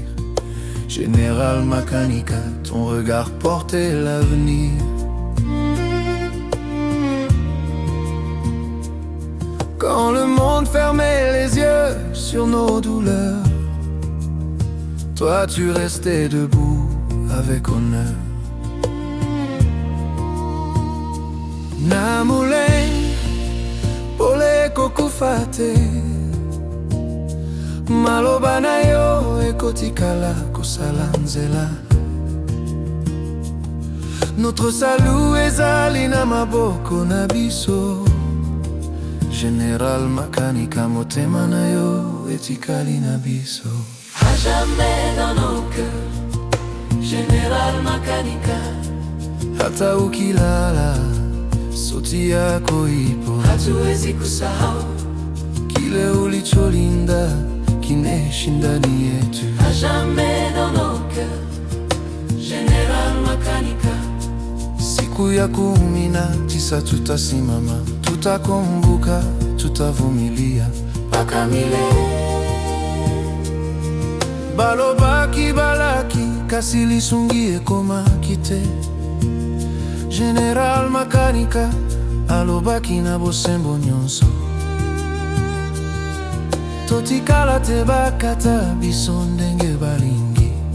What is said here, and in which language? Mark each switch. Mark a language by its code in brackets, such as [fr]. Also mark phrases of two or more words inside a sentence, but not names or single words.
[fr] Général Makanika, ton regard portait l'avenir. Quand le monde fermait les yeux sur nos douleurs, toi tu restais debout avec honneur. [ln] Namuleng, pole kokufate, maloba na yo ekotikala kosala nzela. [fr] Notre salut [ln] ezali na maboko na biso. Général Makanika, motema na yo etikali na biso. [fr] À jamais dans nos cœurs, Général Makanika. [sw] Hata ukilala, sauti yako ipo. Hatuwezi kusahau kile ulicholinda kineshinda ndani yetu. [fr] À jamais dans nos cœurs, Général Makanika. [sw] Siku ya 19 tutasimama, tutakumbuka, tutavumilia mpaka milele. [ln] Balobaki balaki kasi lisungi ekoma kite. Général Makanika alobaki na bosembo nyonso. Totikala te bakata biso ndenge balingi.